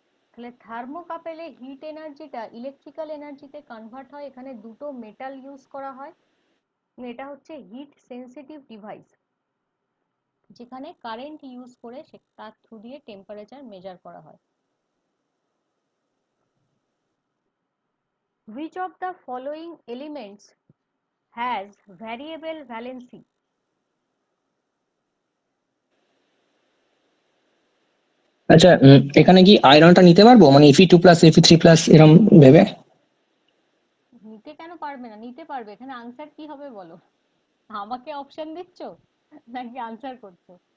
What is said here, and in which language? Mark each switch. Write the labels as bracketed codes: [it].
[bn] তাহলে থার্মোকাপেলে হিট এনার্জিটা electrical এনার্জিতে convert হয়। এখানে দুটো মেটাল ইউজ করা হয়। এটা হচ্ছে হিট সেন্সিটিভ ডিভাইস, যেখানে কারেন্ট ইউজ করে তার থ্রু দিয়ে টেম্পারেচার মেজার করা হয়। [en] Which of the following elements has variable valency? [bn] আচ্ছা, এখানে কি আয়রনটা নিতে পারবো, মানে Fe2+, Fe3+ এরম ভেবে? নিতে কেন পারবে না? নিতে পারবে। এখানে আনসার কি হবে বলো? আমাকে অপশন দিচ্ছ নাকি আনসার করছো?